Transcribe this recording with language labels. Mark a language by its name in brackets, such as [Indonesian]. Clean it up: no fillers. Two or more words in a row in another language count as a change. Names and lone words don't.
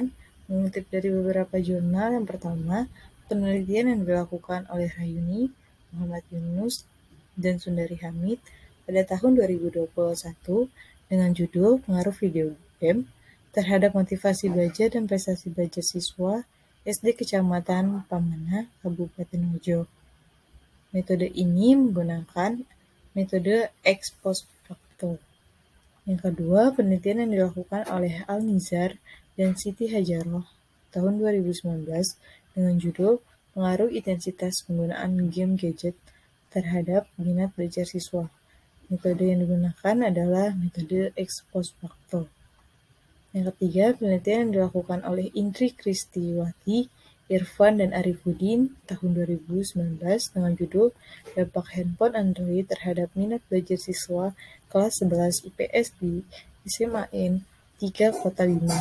[Indonesian] Mengutip dari beberapa jurnal, yang pertama, penelitian yang dilakukan oleh Rayuni, Muhammad Yunus, dan Sundari Hamid pada tahun 2021 dengan judul Pengaruh Video Game terhadap motivasi belajar dan prestasi belajar siswa SD Kecamatan Pamana, Kabupaten Mojo. Metode ini menggunakan metode [Latin] ex post facto. [Indonesian] Yang kedua, penelitian yang dilakukan oleh Al-Nizar dan Siti Hajaroh tahun 2019 dengan judul Pengaruh Intensitas Penggunaan Game Gadget terhadap Minat Belajar Siswa. Metode yang digunakan adalah metode [Latin] ex post facto. [Indonesian] Yang ketiga, penelitian yang dilakukan oleh Indri Kristiwati, Irfan, dan Arifudin tahun 2019 dengan judul Dampak Handphone Android terhadap Minat Belajar Siswa kelas 11 IPS di SMAN 3 Kota 5.